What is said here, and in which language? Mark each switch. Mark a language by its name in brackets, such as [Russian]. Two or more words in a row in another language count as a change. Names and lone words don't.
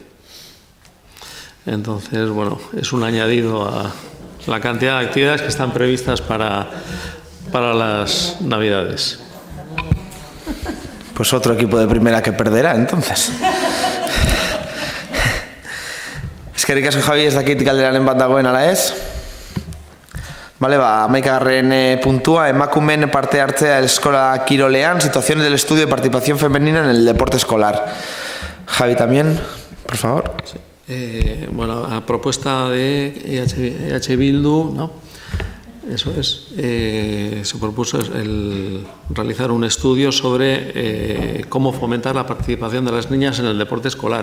[Spanish] Entonces, es un añadido a la cantidad de actividades que están previstas para las Navidades. Pues otro equipo de primera que perderá, entonces. [Basque] Eskerrik asko, Javi, ez dakit galderaren bat dagoen ala ez. [Spanish] Vale, 11. [Basque] puntua, emakumeen parte hartzea eskola kirolean, [Spanish] situaciones del estudio de participación femenina en el deporte escolar. Javi, también, por favor. Sí. Bueno, a propuesta de EH Bildu, ¿no? Eso es, se propuso realizar un estudio sobre cómo fomentar la participación de las niñas en el deporte escolar.